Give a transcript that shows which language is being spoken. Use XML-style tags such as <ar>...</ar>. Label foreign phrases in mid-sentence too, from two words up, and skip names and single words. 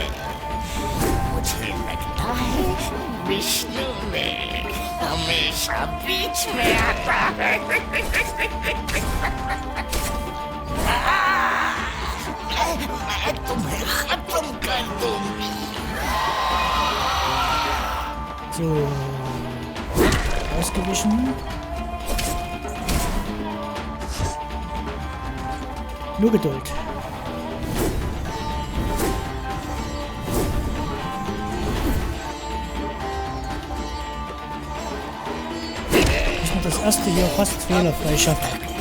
<hi>मुझे लगता है विष्णु ने हमेशा बीच में आता है। मैं तुम्हें खत्म कर दूंगी।</hi> <de>So. Ausgewichen. Nur Geduld. Ich muss das erste hier fast fehlerfrei schaffen.</de>